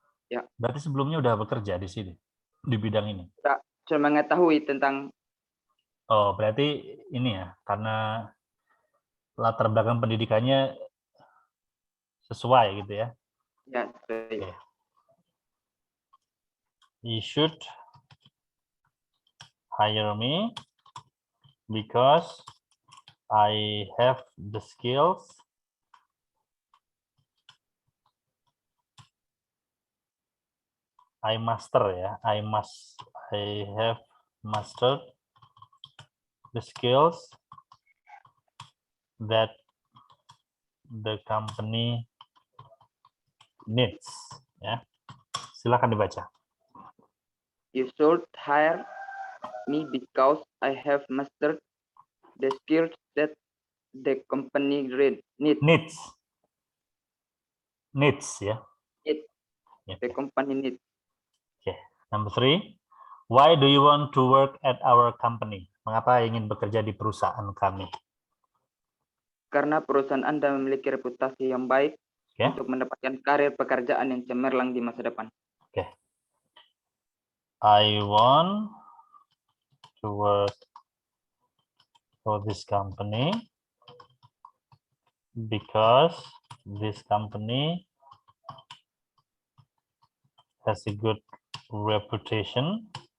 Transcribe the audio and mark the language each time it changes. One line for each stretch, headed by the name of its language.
Indonesian: Ya. Berarti sebelumnya udah bekerja di sini, di bidang ini? Tidak, cuma mengetahui tentang. Oh, berarti ini ya, karena latar belakang pendidikannya sesuai gitu ya? Ya, sesuai.
English: Okay. You should hire me because I have the skills I have mastered the skills that the company needs.
Indonesian: Ya, silakan dibaca.
English: You should hire me because I have mastered the skills that the company needs. Needs ya. The company needs. Okay. Number 3. Why do you want to work at our company?
Indonesian: Mengapa ingin bekerja di perusahaan kami? Karena perusahaan Anda memiliki reputasi yang baik untuk mendapatkan karir pekerjaan yang cemerlang di masa depan.
English: Okay. I want to work for this company because this company has a good reputation